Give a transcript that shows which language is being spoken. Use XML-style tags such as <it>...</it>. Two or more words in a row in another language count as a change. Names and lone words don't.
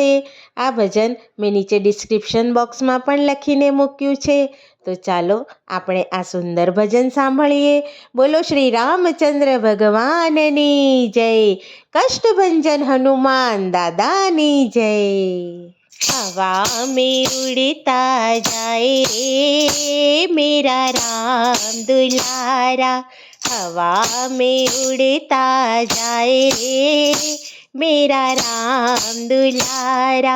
<gu>આ ભજન મેં નીચે</gu> <en>description box</en> <gu>પણ લખીને મૂક્યું છે. તો ચાલો આપણે આ સુંદર ભજન સાંભળીએ. બોલો શ્રી રામચંદ્ર ભગવાનની જય. કષ્ટભંજન હનુમાન દાદાની જય.</gu> <hi>हवा में उड़ता जाए रे मेरा राम दुलारा, हवा में उड़ता जाए रे मेरा राम दुलारा।</hi>